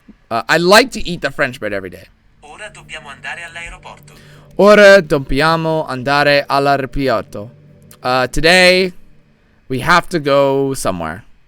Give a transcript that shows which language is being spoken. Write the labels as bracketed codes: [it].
[en] I like to eat the French bread every day. [it] Ora dobbiamo andare all'aeroporto. Ora dobbiamo andare all'aeroporto. [en] Today, we have to go somewhere.